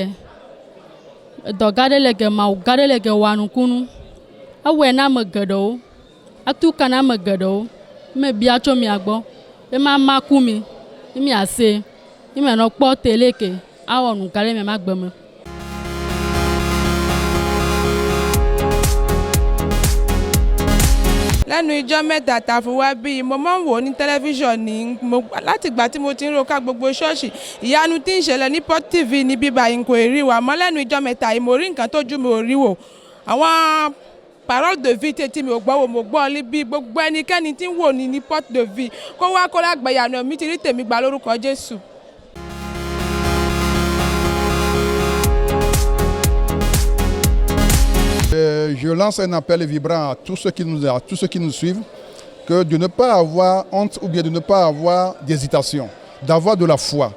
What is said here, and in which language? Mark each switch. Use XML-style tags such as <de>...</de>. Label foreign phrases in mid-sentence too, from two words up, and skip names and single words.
<ee>le ge mawu gã ɖe le ge wɔ nukunu awɔe na ame geɖewo atu ka na ame geɖewo me bia tso mia gbɔ be ma ku mi miase mianɔ kpɔ tele ke awɔ nu gã ɖe mia magbe me.</ee> <yo>lẹ́nu ijọ́ mẹ́ta tàfún wá bí mo máa ń wò ní tẹlifíṣàn ní láti ìgbà tí mo ti ń ro ká gbogbo ṣọ́ọ̀ṣì ìyanu tí ń ṣẹlẹ̀ ní Port TV ní bíbá yìí kò rí wa mọ́ lẹ́nu ijọ́ mẹ́ta yìí mo rí nǹkan tójú mi ò rí wò àwọn parole de vie tí mi ò gbọ́ wò mo gbọ́ níbí gbogbo ẹnikẹ́ni tí ń wò ní Port de Vie kó wá kó lágbàyànà mi ti rí tèmi gbà lórúkọ Jésù.</yo> <fr>Je lance un appel vibrant à tous ceux qui nous suivent, que de ne pas avoir honte ou bien de ne pas avoir d'hésitation, d'avoir de la foi.</fr>